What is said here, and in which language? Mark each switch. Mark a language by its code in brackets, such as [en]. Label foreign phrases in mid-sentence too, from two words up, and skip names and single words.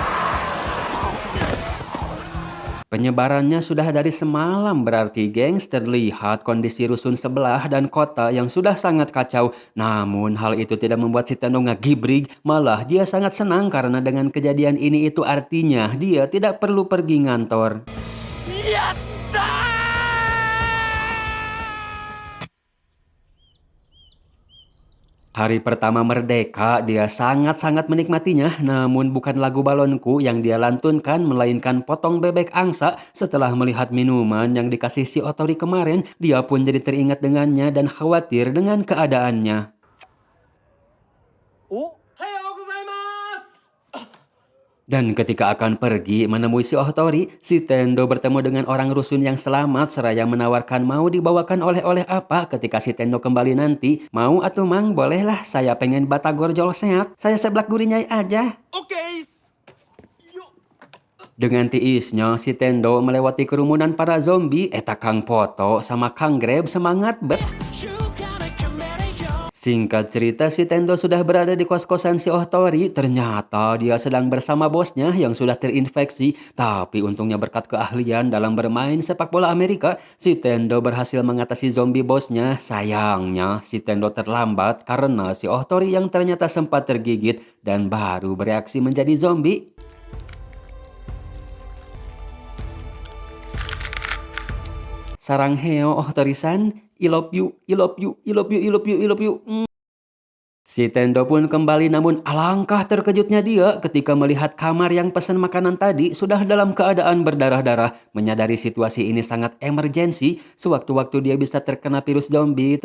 [id] Penyebarannya sudah dari semalam, berarti gengs terlihat kondisi rusun sebelah dan kota yang sudah sangat kacau. Namun hal itu tidak membuat si Tendo ngagibrig, malah dia sangat senang karena dengan kejadian ini itu artinya dia tidak perlu pergi ngantor. [ja] やったー。 [id] Hari pertama merdeka, dia sangat-sangat menikmatinya. Namun bukan lagu balonku yang dia lantunkan, melainkan potong bebek angsa. Setelah melihat minuman yang dikasih si Otori kemarin, dia pun jadi teringat dengannya dan khawatir dengan keadaannya. [ja] お、はようございます。 [id] Dan ketika akan pergi menemui si Otori, si Tendo bertemu dengan orang rusun yang selamat seraya menawarkan mau dibawakan oleh-oleh apa. Ketika si Tendo kembali nanti, mau [su] atuh mang, [id] bolehlah, saya pengen batagor jolseak, saya seblak gurinyai aja. [ja] オッケーっす。よっ。 [id] Dengan tiisnya, si Tendo melewati kerumunan para zombie. Eta Kang Poto sama Kang Grab semangat bet. Singkat cerita, si Tendo sudah berada di kos-kosan si Ohtori. Ternyata dia sedang bersama bosnya yang sudah terinfeksi. Tapi untungnya berkat keahlian dalam bermain sepak bola Amerika, si Tendo berhasil mengatasi zombie bosnya. Sayangnya, si Tendo terlambat karena si Ohtori yang ternyata sempat tergigit dan baru bereaksi menjadi zombie. [ko] 사랑 해 [en] Ohtori-san, I love you, I love you, I love you, I love you, I love you. [id] Si Tendo pun kembali, namun alangkah terkejutnya dia ketika melihat kamar yang pesan makanan tadi sudah dalam keadaan berdarah-darah. Menyadari situasi ini sangat emergensi, sewaktu-waktu dia bisa terkena virus zombie.